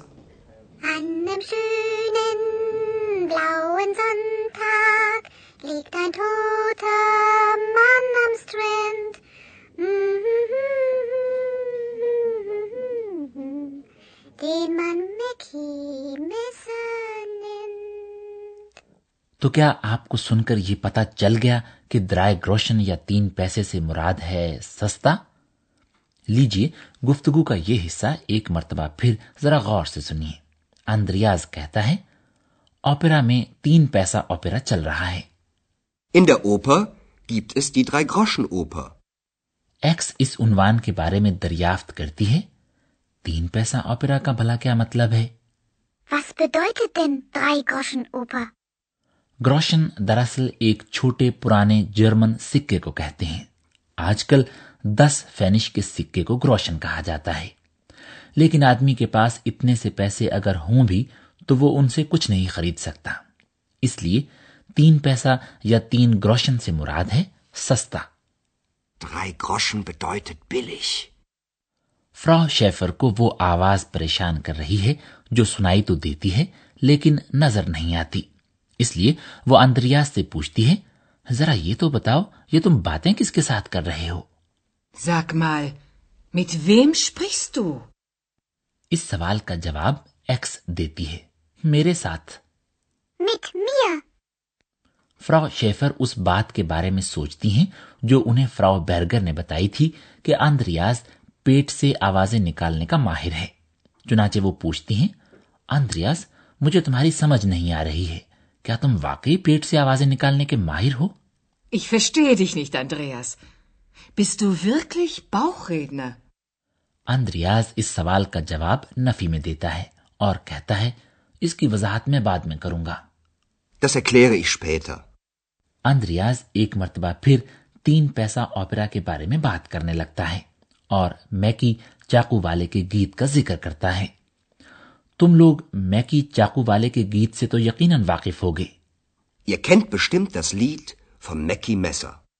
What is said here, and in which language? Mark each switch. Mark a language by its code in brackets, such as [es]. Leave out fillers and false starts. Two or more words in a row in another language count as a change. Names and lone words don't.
[de] An einem schönen blauen Sonntag liegt ein toter Mann am Strand. Den man Mackie Messer nennt. [ur] تو کیا آپ کو سن کر یہ پتا چل گیا کہ [de] drei Groschen [ur] یا 3 پیسے سے مراد ہے سستا? لیجیے گفتگو کا یہ حصہ ایک مرتبہ پھر ذرا غور سے سنیے. آندریاز کہتا ہے اوپیرا میں 3 پیسہ اوپیرا چل رہا ہے. [de] In der Oper gibt es die Drei-Groschen-Oper. [ur] ایکس اس عنوان کے بارے میں دریافت کرتی ہے 3 پیسہ اوپیرا کا بھلا کیا مطلب ہے. [de] Was bedeutet denn Drei-Groschen-Oper? [ur] گروشن دراصل ایک چھوٹے پرانے جرمن سکے کو کہتے ہیں. آج کل 10 فینش کے سکے کو گروشن کہا جاتا ہے، لیکن آدمی کے پاس اتنے سے پیسے اگر ہوں بھی تو وہ ان سے کچھ نہیں خرید سکتا. اس لیے 3 پیسہ یا 3 گروشن سے مراد ہے سستا. [de] 3 Groschen bedeutet billig. [ur] فراؤ شیفر کو وہ آواز پریشان کر رہی ہے جو سنائی تو دیتی ہے لیکن نظر نہیں آتی. اس لیے وہ آندریاس سے پوچھتی ہے، ذرا یہ تو بتاؤ، یہ تم باتیں کس کے ساتھ کر رہے ہو? [de] Sag mal, mit wem sprichst du? [ur] اس سوال کا جواب ایکس دیتی ہے، میرے ساتھ. [de] Mit mir. [ur] فراؤ شیفر اس بات کے بارے میں سوچتی ہیں جو انہیں فراؤ برگر نے بتائی تھی کہ آندریاس پیٹ سے آوازیں نکالنے کا ماہر ہے. چنانچہ وہ پوچھتی ہیں، آندریاس، مجھے تمہاری سمجھ نہیں آ رہی ہے، کیا تم واقعی پیٹ سے آوازیں نکالنے کے ماہر ہو? [de] Ich verstehe dich nicht, Andreas. Bist du wirklich Bauchredner? [ur] آندریاس اس سوال کا جواب نفی میں دیتا ہے اور کہتا ہے، اس کی وضاحت میں بعد میں کروں گا. [de] Das erkläre ich später. [ur] آندریاس ایک مرتبہ پھر 3 پیسہ اوپیرا کے بارے میں بات کرنے لگتا ہے اور میکی چاقو والے کے گیت کا ذکر کرتا ہے. تم لوگ میکی چاقو والے کے گیت سے تو یقیناً واقف ہو گے. [de] Ihr kennt bestimmt das Lied von Mackie Messer.